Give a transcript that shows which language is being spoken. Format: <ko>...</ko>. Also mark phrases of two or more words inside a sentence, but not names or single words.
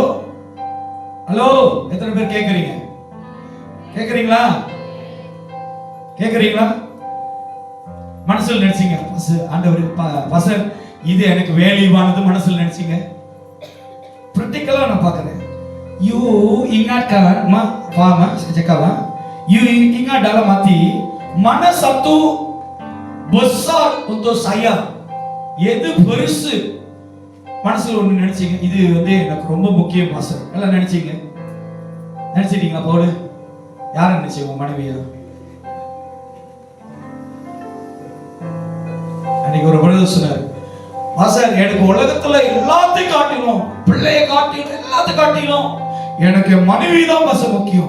<ta>ஹலோ, எத்தனை பேர் கேக்குறீங்க? கேக்குறீங்களா? மனசுல நினைச்சீங்க, ஆண்டவர் இது எனக்கு வேல்யூவானது மனசுல நினைச்சீங்க. பிராக்டிகலா நான் பார்க்கிறேன்.</ta> <ms>You ingatkan paham cakap you ingat dalam hati mana satu besar untuk saya,</ms> <ta>எது பெருசு மனசுல ஒண்ணு நினைச்சீங்க, இது வந்து எனக்கு ரொம்ப முக்கியம் பாஸ்டர் எல்லாம் நினைச்சிட்டீங்களா? போடு, யார நினைச்சீங்க? உங்க மனைவியா? அன்னைக்கு ஒரு பிரதர் சொன்னார், பாஸ்டர் எனக்கு உலகத்துல எல்லாத்தையும் காட்டிலும், பிள்ளைய காட்டிலும், எல்லாத்தையும் காட்டிலும் எனக்கு மனைவி தான் பாஸ்டர் முக்கியம்.</ta>